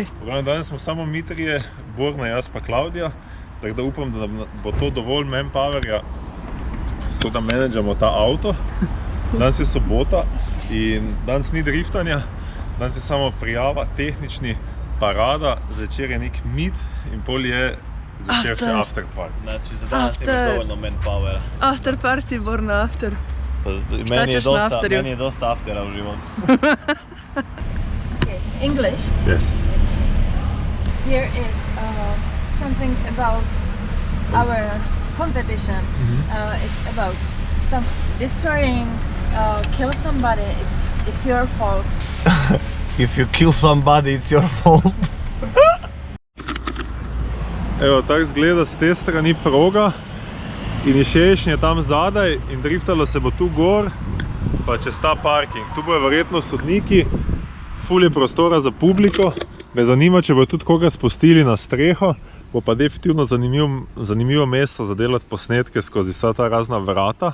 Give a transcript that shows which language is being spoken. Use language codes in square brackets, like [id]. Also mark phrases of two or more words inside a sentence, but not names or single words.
[sl] Danes smo samo mi trije, Borna, jaz pa Klaudija, tako da upam, da bo to dovolj manpowerja, zato da menedžamo ta avto. Danes je sobota in danes ni driftanja, danes je samo prijava, tehnični, parada, zvečer je nek meet in pol je zvečer še [en] after party. [sl] Znači, za danes imaš dovoljno manpowera. [en] After party, Borna after. [sl] Meni je dosta aftera v životu. [en] English. Yes. Here is something about our competition. It's about some destroying, kill somebody. It's your fault. If you kill somebody, it's your fault. [sl] Evo, tako izgleda z te strani proga in je šešenje tam zadaj in driftalo se bo tu gor, pa čez ta parking. Tu bojo verjetno sodniki, ful je prostora za publiko. Me zanima, če bojo tudi koga spustili na streho, bo pa definitivno zanimivo mesto za delati posnetke skozi vsa ta razna vrata.